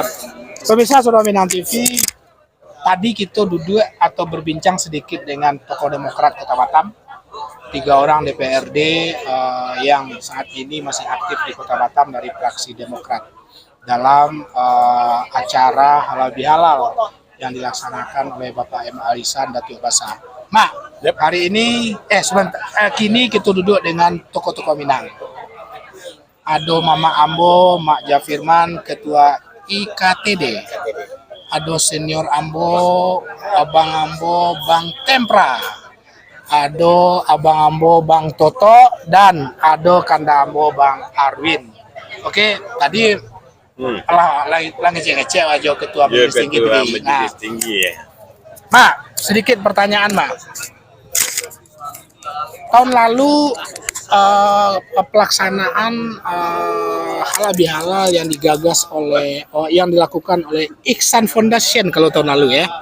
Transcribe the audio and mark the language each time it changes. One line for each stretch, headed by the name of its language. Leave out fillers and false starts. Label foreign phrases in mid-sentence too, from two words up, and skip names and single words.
Indonesian: Pemirsa Sonora Minang TV, tadi kita duduk atau berbincang sedikit dengan tokoh Demokrat Kota Batam, 3 orang DPRD yang saat ini masih aktif di Kota Batam dari fraksi Demokrat dalam acara halal bihalal yang dilaksanakan oleh Bapak M. Alisan Datuk Basa. Mak, hari ini kini kita duduk dengan tokoh-tokoh Minang.
Minangkabau: Ado Mama Ambo, Mak Jafirman, Ketua IKTD. Ado Senior Ambo, Abang Ambo, Bang Tempra. Ado Abang Ambo, Bang Toto, dan Ado Kanda Ambo, Bang Arwin.
Indonesian: Oke, tadi lagi ngecek aja Ketua Majelis Tinggi. Nah, Mak, sedikit pertanyaan, Mak. Tahun lalu pelaksanaan halal bihalal yang digagas yang dilakukan oleh Iksan Foundation kalau tahun lalu ya.